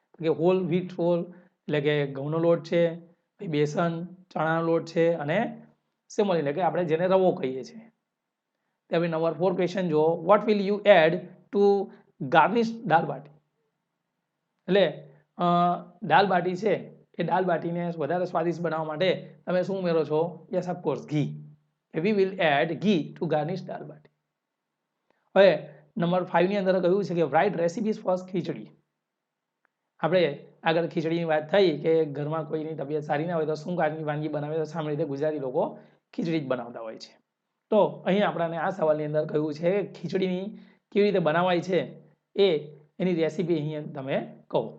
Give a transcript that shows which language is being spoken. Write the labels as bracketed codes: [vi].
[gu] કે [en] whole wheat flour [gu] એટલે કે ઘઉંનો લોટ છે, પછી બેસન ચણાનો લોટ છે, અને સેમોલ એટલે કે આપણે જેને રવો કહીએ છીએ. હવે નંબર 4 ક્વેશ્ચન જુઓ, [en] What will you add to garnish dal baati. [gu] એટલે દાલ બાટી છે એ દાલ બાટીને વધારે સ્વાદિષ્ટ બનાવવા માટે તમે શું ઉમેરો છો? [en] Yes of course, ghee. We will add ghee to garnish dal baati. [gu] હવે નંબર 5 ની અંદર કહ્યું છે કે [en] Write recipes for khichdi. [gu] આપણે આગળ ખીચડીની વાત થઈ કે ઘરમાં કોઈની તબિયત સારી ના હોય તો શું વાનગી બનાવે, તો સામાન્ય રીતે ગુજરાતી લોકો ખીચડી જ બનાવતા હોય છે. તો અહીં આપણને આ સવાલની અંદર કહ્યું છે કે ખીચડીની કેવી રીતે બનાવાય છે એ એની રેસીપી અહીં તમે કહો.